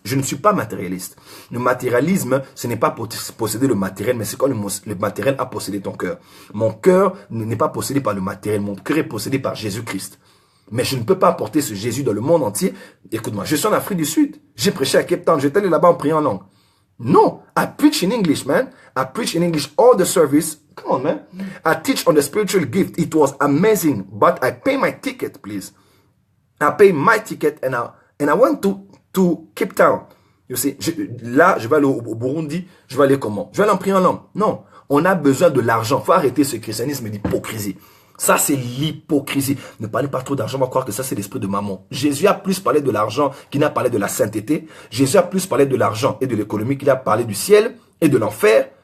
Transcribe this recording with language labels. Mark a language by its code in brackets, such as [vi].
[fr] Je ne suis pas matérialiste. Le matérialisme, ce n'est pas pour posséder le matériel, mais c'est quand le matériel a possédé ton cœur. Mon cœur n'est pas possédé par le matériel, mon cœur est possédé par Jésus-Christ. Mais je ne peux pas apporter ce Jésus dans le monde entier. Écoute-moi, je suis en Afrique du Sud. J'ai prêché à Cape Town, j'étais allé là-bas en priant en langue. [en] No, I preach in English, man. I preach in English all the service. Come on, man. I teach on the spiritual gift. It was amazing, but I pay my ticket, please. I pay my ticket and I went to Cape Town. You see, [fr] là, je vais aller au Burundi. Je vais aller comment? Je vais aller en prier en langue. Non, on a besoin de l'argent. Faut arrêter ce christianisme d'hypocrisie. Ça, c'est l'hypocrisie. Ne parlez pas trop d'argent, on va croire que ça, c'est l'esprit de maman. Jésus a plus parlé de l'argent qu'il n'a parlé de la sainteté. Jésus a plus parlé de l'argent et de l'économie qu'il a parlé du ciel et de l'enfer.